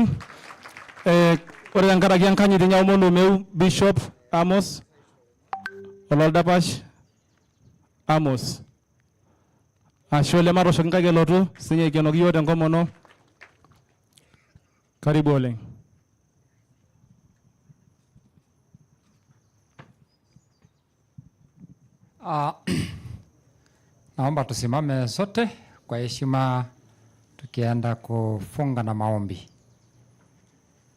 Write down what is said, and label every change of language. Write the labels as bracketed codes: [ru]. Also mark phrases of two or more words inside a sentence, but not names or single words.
[mas] Ore tenkaraki enkanyit nyaomono meu Bishop Amos Olol Dapash Amos. Ashe oleng matoshoki nkaik elotu sinye aikenoki yiok tenkomono. Karibu oleng. [sw] Naomba tusimame sote kwa heshima tukienda kufunga na maombi.